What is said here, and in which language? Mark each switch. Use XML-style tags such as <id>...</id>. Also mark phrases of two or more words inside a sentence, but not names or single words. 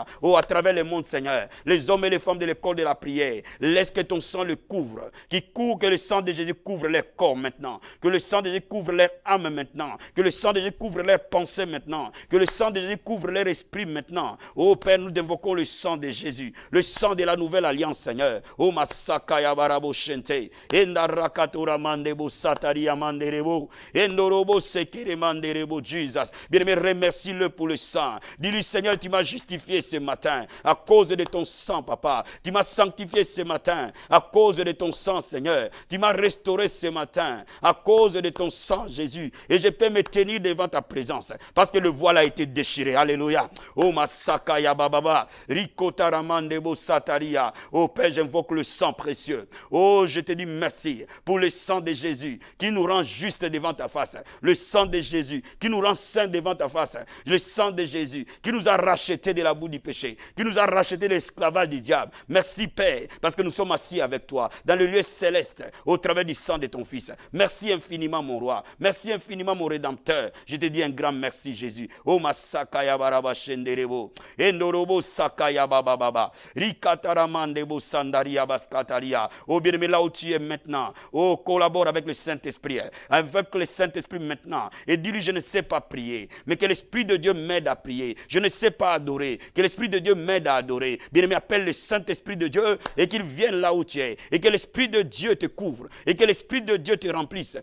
<fr>Oh, à travers le monde, Seigneur, les hommes et les femmes de l'école de la prière, laisse que ton sang le couvre. Que le sang de Jésus couvre leur corps maintenant. Que le sang de Jésus couvre leur âme maintenant. Que le sang de Jésus couvre leurs pensées maintenant. Que le sang de Jésus couvre leur esprit maintenant. Oh Père, nous invoquons le sang de Jésus. Le sang de la nouvelle alliance, Seigneur. Oh Masakaya Barabo bo shente. Enda rakatora mandebo sataria manderebo. Endorobo sekere manderebo Jesus. Bien-aimé, remercie-le pour le sang. Dis-lui, Seigneur, tu m'as justifié ce matin à cause de ton sang, papa. Tu m'as sanctifié ce matin à cause de ton sang, Seigneur. Tu m'as restauré ce matin à cause de ton sang, Jésus. Et je peux me tenir devant ta présence parce que le voile a été déchiré. Alléluia. Oh, Masaka ya bababa. Rikotaramandebo sataria. Oh, Père, j'invoque le sang précieux. Oh, je te dis merci pour le sang de Jésus qui nous rend juste devant ta face. Le sang de Jésus qui nous rend saints devant ta face. Le sang de Jésus qui nous a rachetés de la boue du péché, qui nous a rachetés de l'esclavage du diable. Merci, Père, parce que nous sommes assis avec toi dans le lieu céleste au travers du sang de ton Fils. Merci infiniment, mon roi. Merci infiniment, mon Rédempteur. Je te dis un grand merci, Jésus. Oh, Masakaya baraba shenderebo. Endorobo sakaya bababa. Rikataramandebo sandaria baskataria. Oh, bien-aimé, là où tu es maintenant, oh, collabore avec le Saint-Esprit. Avec le Saint-Esprit maintenant. Et dis-lui, je ne sais pas prier, mais que l'Esprit de Dieu m'aide à prier. Je ne sais pas adorer, que l'Esprit de Dieu m'aide à adorer. Bien-aimé, appelle le Saint-Esprit de Dieu et qu'il vienne là où tu es. Et que l'Esprit de Dieu te couvre. Et que l'Esprit de Dieu te remplisse.</fr>